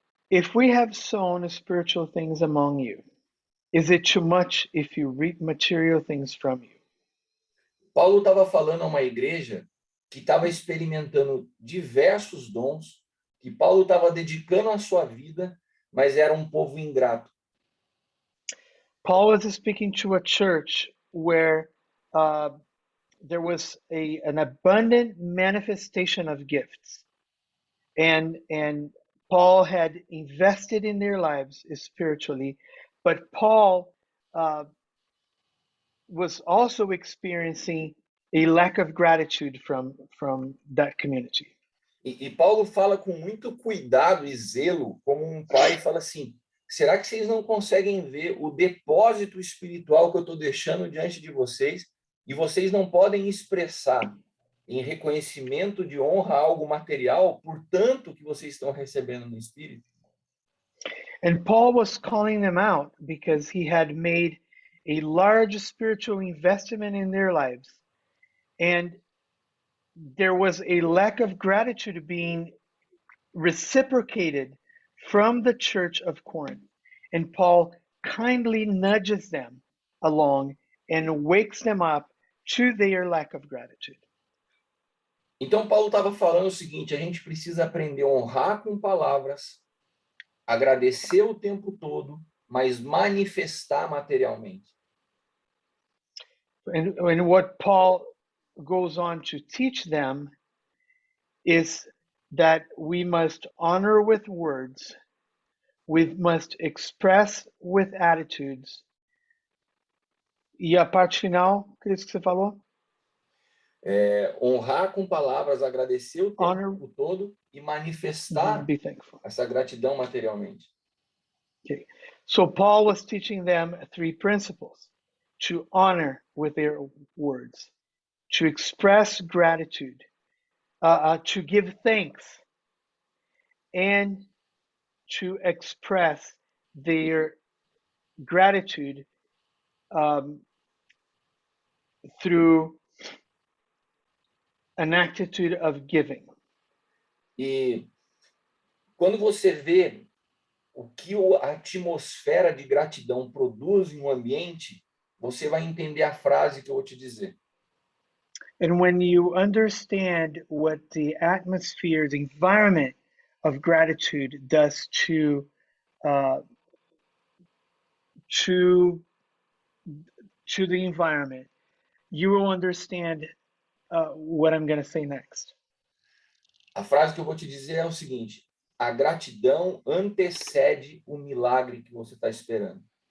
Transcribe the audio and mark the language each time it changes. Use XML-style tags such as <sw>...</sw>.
<en>If we have sown spiritual things among you, is it too much if you reap material things from you?</en> <pt>Paulo estava falando a uma igreja que estava experimentando diversos dons, que Paulo estava dedicando a sua vida, mas era um povo ingrato.</pt> <en>Paul was speaking to a church where there was an abundant manifestation of gifts, and Paul had invested in their lives spiritually, but Paul was also experiencing a lack of gratitude from that community.</en> <pt>E Paulo fala com muito cuidado e zelo, como um pai, e fala assim: será que vocês não conseguem ver o depósito espiritual que eu estou deixando diante de vocês e vocês não podem expressar em reconhecimento de honra algo material por tanto que vocês estão recebendo no Espírito?</pt> <en>And Paul was calling them out because he had made a large spiritual investment in their lives, and there was a lack of gratitude being reciprocated from the church of Corinth. And Paul kindly nudges them along and wakes them up to their lack of gratitude.</en> <pt>Então, Paulo estava falando o seguinte: a gente precisa aprender a honrar com palavras, agradecer o tempo todo, mas manifestar materialmente.</pt> <en>And what Paul goes on to teach them is that we must honor with words, we must express with attitudes.</en> <pt>E a parte final, Cris, que você falou? Honrar com palavras, agradecer o tempo</pt> <en>Honor,</en> <pt>todo e manifestar</pt> <en>be thankful.</en> <pt>essa gratidão materialmente.</pt> <en>Okay. So Paul was teaching them three principles: to honor with their words, to express gratitude, to give thanks, and to express their gratitude through an attitude of giving.</en> <pt>E quando você vê o que a atmosfera de gratidão produz em um ambiente, você vai entender a frase que eu vou te dizer.</pt> <en>And when you understand what the atmosphere, the environment of gratitude does to the environment, you will understand what I'm going to say next.</en> <pt>A frase que eu vou te dizer é o seguinte: a gratidão antecede o milagre que você está esperando.</pt>